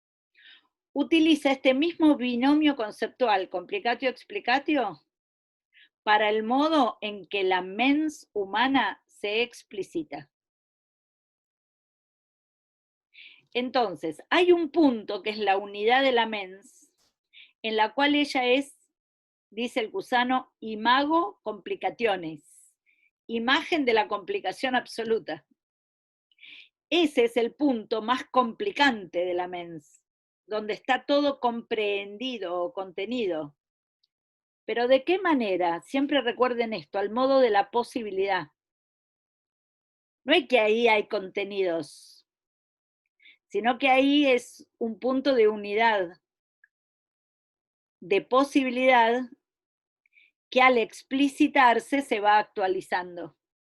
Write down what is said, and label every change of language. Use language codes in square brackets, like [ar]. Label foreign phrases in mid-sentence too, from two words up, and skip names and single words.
[es] utiliza este mismo binomio conceptual, [la] complicatio-explicatio, [es] para el modo en que la [la] mens humana [es] se explicita. Entonces, hay un punto que es la unidad de la mens, en la cual ella es, dice el Cusano, [la] imago complicationes, [es] imagen de la complicación absoluta. Ese es el punto más complicante de la mens, donde está todo comprendido o contenido. Pero ¿de qué manera? Siempre recuerden esto, al modo de la posibilidad. No es que ahí hay contenidos, sino que ahí es un punto de unidad, de posibilidad, que al explicitarse se va actualizando.